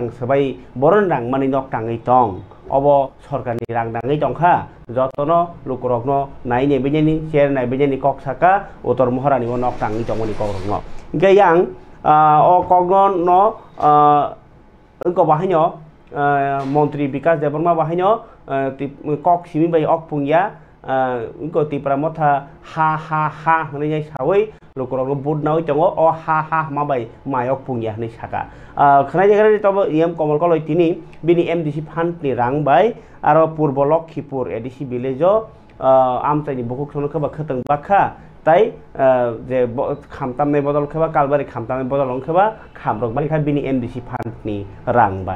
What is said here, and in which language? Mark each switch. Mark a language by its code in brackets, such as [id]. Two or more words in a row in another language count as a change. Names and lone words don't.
[trp] सबाय बरन रां मानि नक टाङै दं अब सरकारनि रां दाङै दंखा जतन लुकुरगनो नायने बेजेनि शेयर नाय बेजेनि कक साका उत्तर महारानि नक टाङै दंनि कगरगनो इंके यां अ कगन न इंको बाहायनो मन्त्री विकास देबरमा बाहायनो कक सिमी बाय अकपुंया इंको तिप्रा मथा हा होननाय सावै lukurok bud nawi tongo o ha mabai mayok pungya ni saka khnai jaga ni tobo yem komol koloi tini bini MDC fund ni rang bai aro purbo Lokhipur ADC village o amtai ni bukuk sono khaba khatang bakha tai je khamtamne bodol khaba kalbari khamtamne bodol khaba khamrok bali kha bini MDC fund ni rang bai